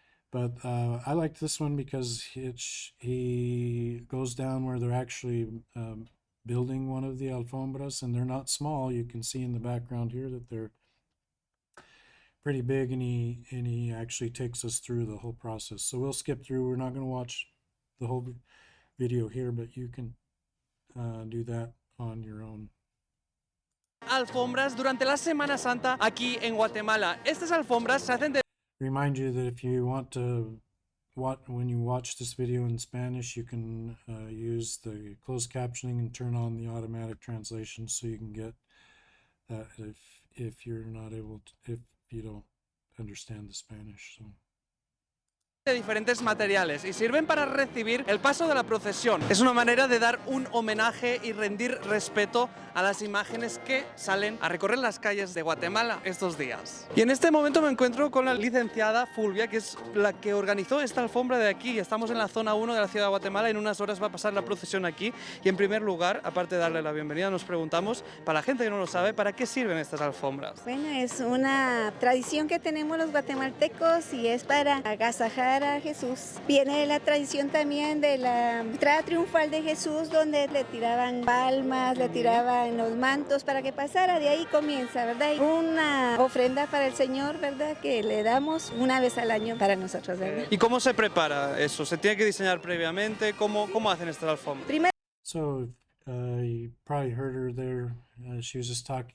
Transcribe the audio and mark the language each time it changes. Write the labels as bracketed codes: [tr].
[en] But I liked this one because he goes down where they're actually building one of the alfombras, and they're not small. You can see in the background here that they're pretty big, and he actually takes us through the whole process. So we'll skip through. We're not going to watch the whole video here, but you can do that on your own. [es] Alfombras durante la Semana Santa aquí en Guatemala. Estas alfombras se hacen de... [en] Remind you that if you want to when you watch this video in Spanish, you can use the closed captioning and turn on the automatic translation, so you can get that if you're not able to, if you don't understand the Spanish. So. [es] de diferentes materiales y sirven para recibir el paso de la procesión. Es una manera de dar un homenaje y rendir respeto a las imágenes que salen a recorrer las calles de Guatemala estos días. Y en este momento me encuentro con la licenciada Fulvia, que es la que organizó esta alfombra de aquí. Estamos en la zona 1 de la ciudad de Guatemala y en unas horas va a pasar la procesión aquí. Y en primer lugar, aparte de darle la bienvenida, nos preguntamos, para la gente que no lo sabe, ¿para qué sirven estas alfombras? Bueno, es una tradición que tenemos los guatemaltecos y es para agasajar a Jesús. Viene de la tradición también de la entrada triunfal de Jesús, donde le tiraban palmas, le tiraban los mantos para que pasara. De ahí comienza, ¿verdad? Una ofrenda para el Señor, ¿verdad? Que le damos una vez al año para nosotros, ¿verdad? ¿Y cómo se prepara eso? ¿Se tiene que diseñar previamente? ¿Cómo hacen estas alfombras? Primero, [en] So you probably heard her there. She was just talking.